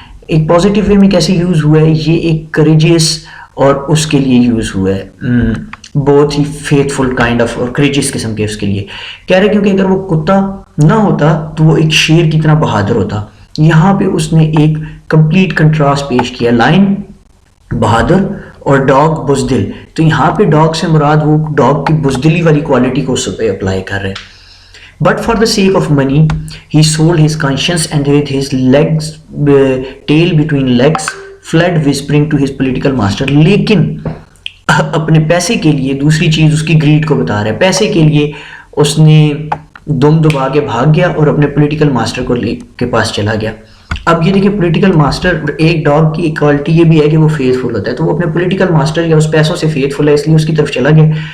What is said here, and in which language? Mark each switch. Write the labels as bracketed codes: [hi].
[ur] ایک positive way میں کیسے یوز ہوا ہے یہ ایک کریجیس اور اس کے لیے یوز ہوا ہے بہت ہی فیتھ فل کائنڈ آف اور کریجیس قسم کے اس کے لیے کہہ رہے کیونکہ اگر وہ کتا نہ ہوتا تو وہ ایک شیر کی طرح بہادر ہوتا. یہاں پہ اس نے ایک کمپلیٹ کنٹراسٹ پیش کیا. لائن بہادر اور ڈاگ بزدل. تو یہاں پہ ڈاگ سے مراد وہ ڈاگ کی بزدلی والی کوالٹی کو اس پہ اپلائی کر رہے ہیں. [en] But for the sake of money, he sold his conscience and with his legs, tail between legs, fled whispering to his political master. [ur] لیکن اپنے پیسے کے لیے دوسری چیز اس کی گریڈ کو بتا رہا ہے. پیسے کے لیے اس نے دم دبا کے بھاگ گیا اور اپنے پولیٹیکل ماسٹر کو کے پاس چلا گیا. اب یہ دیکھیں پولیٹیکل ماسٹر ایک ڈاگ کی ایکوالٹی یہ بھی ہے کہ وہ فیتھ فل ہوتا ہے. تو وہ اپنے پولیٹیکل ماسٹر یا اس پیسوں سے فیتھ فل ہے اس لیے اس کی طرف چلا گیا.